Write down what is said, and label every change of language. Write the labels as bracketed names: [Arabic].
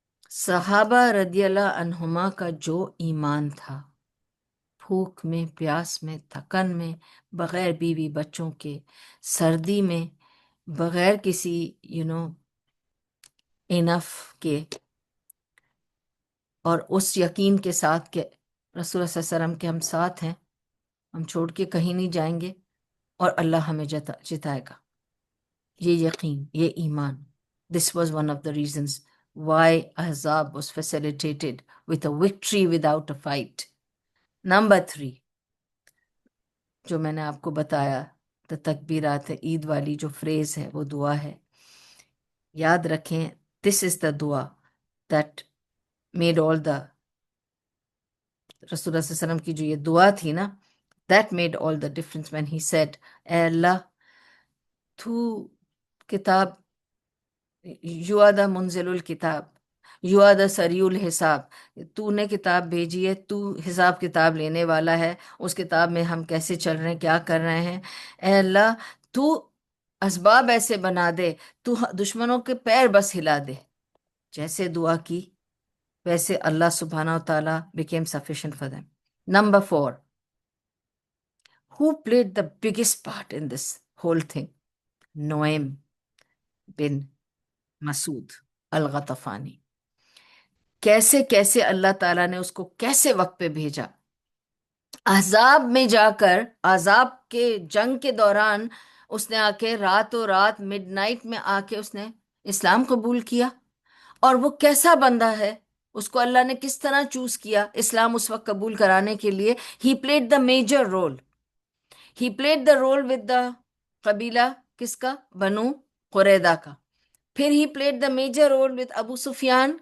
[Urdu] صحابہ رضی اللہ عنہما کا جو ایمان تھا، بھوک میں پیاس میں تھکن میں، بغیر بیوی بچوں کے، سردی میں، بغیر کسی انف کے، اور اس یقین کے ساتھ کہ رسول اللہ صلی اللہ علیہ وسلم کے ہم ساتھ ہیں، ہم چھوڑ کے کہیں نہیں جائیں گے اور اللہ ہمیں جتائے گا. یہ یقین، یہ ایمان. [English] This was one of the reasons why Ahzab was facilitated with a victory without a fight. [Urdu] Number 3 جو میں نے آپ کو بتایا، تو تکبیرات عید والی جو فریز ہے وہ دعا ہے. یاد رکھیں [English] this is the dua that made all the [Urdu] رسول اللہ صلی اللہ علیہ وسلم کی جو یہ دعا تھی نا، [English] that made all the difference when he said [Urdu] اے اللہ تو کتاب، [English] you are the [Urdu] منزل الکتاب، یو آر دا سریع الحساب، تو نے کتاب بھیجی ہے، تو حساب کتاب لینے والا ہے. اس کتاب میں ہم کیسے چل رہے ہیں، کیا کر رہے ہیں. اے اللہ تو اسباب ایسے بنا دے، تو دشمنوں کے پیر بس ہلا دے. جیسے دعا کی ویسے اللہ سبحانہ و تعالیٰ [English] became sufficient for them. Number 4 who played the biggest part in this whole thing? [Urdu] نعیم بن مسعود الغطفانی. کیسے کیسے اللہ تعالیٰ نے اس کو کیسے وقت پہ بھیجا. احزاب میں جا کر، احزاب کے جنگ کے دوران اس نے آ کے راتوں رات مڈ نائٹ میں آ کے اس نے اسلام قبول کیا. اور وہ کیسا بندہ ہے، اس کو اللہ نے کس طرح چوز کیا اسلام اس وقت قبول کرانے کے لیے. [English] He played the major role. He played the role with the qabila [Urdu] کس کا؟ [English] Banu Qurayza کا. پھر he played the major role with Abu Sufyan.